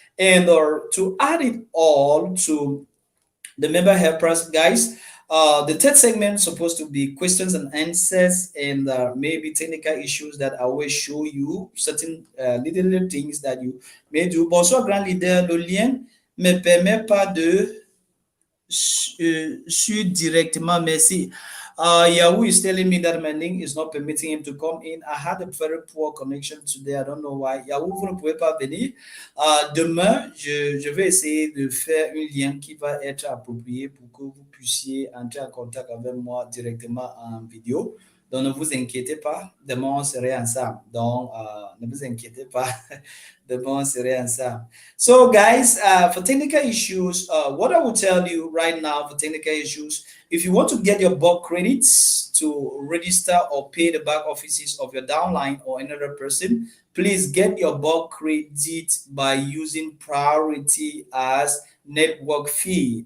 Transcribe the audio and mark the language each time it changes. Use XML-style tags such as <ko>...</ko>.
<en>And to add it all to the member helpers, guys, the third segment is supposed to be questions and answers, and maybe technical issues that I will show you certain little things that you may do.</en> <fr>Bonsoir, grand leader. Le lien me permet pas de suit directement. Merci.</fr> <en>Yahoo is telling me that my link is not permitting him to come in. I had a very poor connection today. I don't know why.</en> <fr>Yahoo, vous ne pouvez pas venir. Demain, je vais essayer de faire un lien qui va être approprié pour que vous puissiez entrer en contact avec moi directement en vidéo. Donc, ne vous inquiétez pas. Demain, on serait ensemble. Donc, ne vous inquiétez pas. Demain, on serait ensemble.</fr> <en>So, guys, for technical issues, what I will tell you right now for technical issues, if you want to get your bulk credits to register or pay the back offices of your downline or another person, please get your bulk credit by using priority as network fee.</en>